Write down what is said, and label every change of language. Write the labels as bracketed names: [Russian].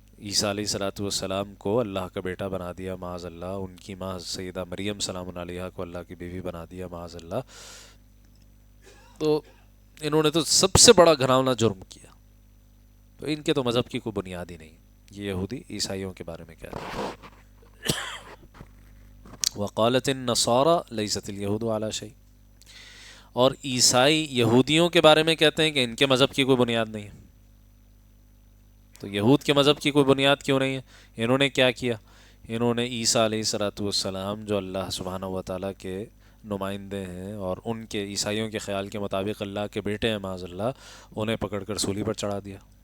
[Urdu] عیسیٰ علیہ السلام کو اللہ کا بیٹا بنا دیا معاذ اللہ، ان کی ماں سیدہ مریم سلام علیہا کو اللہ کی بیوی بنا دیا معاذ اللہ. تو انہوں نے تو سب سے بڑا گھناؤنا جرم کیا. تو ان کے تو مذہب کی کوئی بنیاد ہی نہیں. یہ یہودی عیسائیوں کے بارے میں کہہ رہے ہیں. [Arabic] وقالت النصارى ليست اليهود على شيء. [Urdu] اور عیسائی یہودیوں کے بارے میں کہتے ہیں کہ ان کے مذہب کی کوئی بنیاد نہیں ہے. تو یہود کے مذہب کی کوئی بنیاد کیوں نہیں ہے؟ انہوں نے کیا کیا؟ انہوں نے عیسیٰ علیہ الصلوۃ والسلام جو اللہ سبحانہ و تعالیٰ کے نمائندے ہیں اور ان کے عیسائیوں کے خیال کے مطابق اللہ کے بیٹے ہیں معاذ اللہ، انہیں پکڑ کر سولی پر چڑھا دیا.